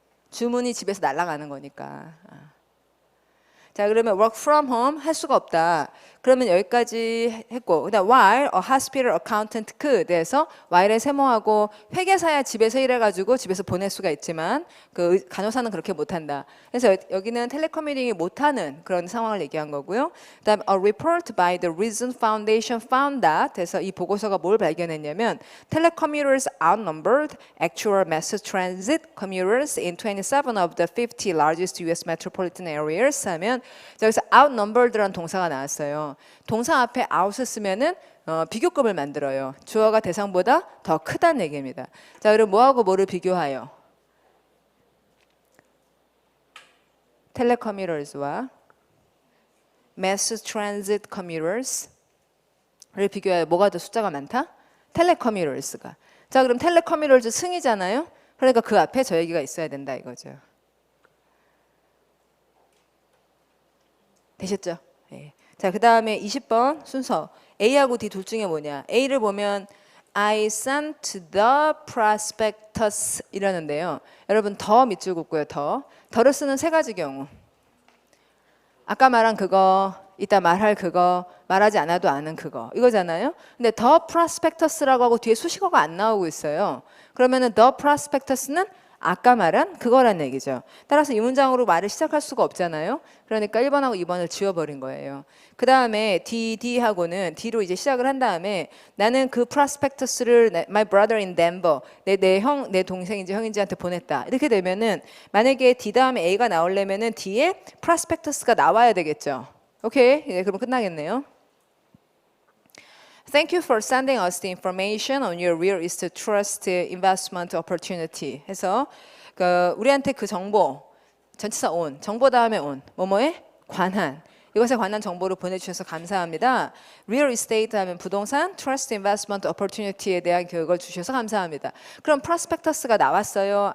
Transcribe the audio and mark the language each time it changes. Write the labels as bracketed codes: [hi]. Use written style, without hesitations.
[ko] 주문이 집에서 날아가는 거니까. 자, 그러면 [en] work from home [ko] 할 수가 없다. 그러면 여기까지 했고, 그다음 [en] while a hospital accountant could [ko] 해서 while에 세모하고, 회계사야 집에서 일해가지고 집에서 보낼 수가 있지만 그 간호사는 그렇게 못한다. 그래서 여기는 텔레커뮤팅이 못하는 그런 상황을 얘기한 거고요. 그다음 [en] a report by the Reason Foundation found that [ko] 해서 이 보고서가 뭘 발견했냐면 [en] telecommuters outnumbered actual mass transit commuters in 27 of the 50 largest U.S. metropolitan areas [ko] 하면 여기서 outnumbered라는 동사가 나왔어요. 동사 앞에 out을 쓰면은 비교급을 만들어요. 주어가 대상보다 더 크다는 얘기입니다. 자, 그럼 뭐하고 뭐를 비교하여? 텔레커뮤터스와 [en] mass transit commuters [ko] 를 비교하여 뭐가 더 숫자가 많다? 텔레커뮤터스가. 자, 그럼 텔레커뮤터스 승이잖아요. 그러니까 그 앞에 저 얘기가 있어야 된다 이거죠. 되셨죠? 네. 자, 그 다음에 20번 순서. A하고 D 둘 중에 뭐냐? A를 보면 [en] I sent the prospectus [ko] 이러는데요. 여러분 더 밑줄 긋고요. 더를 쓰는 세 가지 경우. 아까 말한 그거, 이따 말할 그거, 말하지 않아도 아는 그거 이거잖아요. 근데 the prospectus라고 하고 뒤에 수식어가 안 나오고 있어요. 그러면은 the prospectus는 아까 말한 그거란 얘기죠. 따라서 이 문장으로 말을 시작할 수가 없잖아요. 그러니까 1번하고 2번을 지워버린 거예요. 그 다음에 D하고는 D로 이제 시작을 한 다음에 나는 그 프로스펙터스를 [en] my brother in Denver [ko] 내 동생인지 형인지한테 보냈다. 이렇게 되면은 만약에 D 다음에 A가 나오려면은 D에 프로스펙터스가 나와야 되겠죠. 오케이, 네, 그럼 끝나겠네요. [en] Thank you for sending us the information on your real estate trust investment opportunity. [ko] 해서 우리한테 그 정보, 전치사 on, 정보 다음에 on, 뭐뭐에 관한. 이것에 관한 정보를 보내주셔서 감사합니다. Real estate 하면 부동산, [en] trust investment opportunity [ko] 에 대한 그걸 주셔서 감사합니다. 그럼 프로스펙터스가 나왔어요?